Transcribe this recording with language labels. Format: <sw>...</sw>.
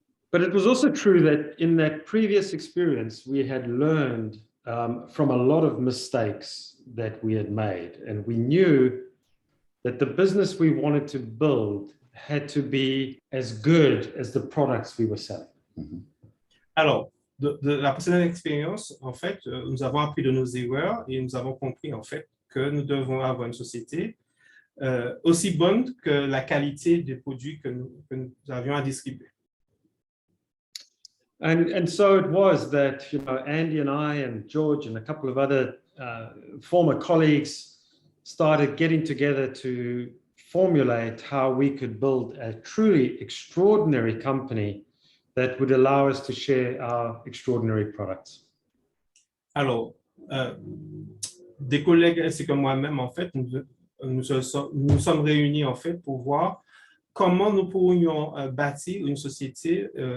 <en>But it was also true that in that previous experience, we had learned from a lot of mistakes that we had made. And we knew that the business we wanted to build had to be as good as the products we were selling.</en> <fr>Alors, de la précédente expérience, en fait, nous avons appris de nos erreurs et nous avons compris, en fait, que nous devons avoir une société aussi bonne que la qualité des produits que nous avions à distribuer.</fr> <en>And so it was that, Andy and I and George and a couple of other former colleagues started getting together to formulate how we could build a truly extraordinary company that would allow us to share our extraordinary products.</en> <fr>Alors, des collègues ainsi que moi-même, en fait, nous sommes réunis en fait pour voir comment nous pourrions bâtir une société</fr>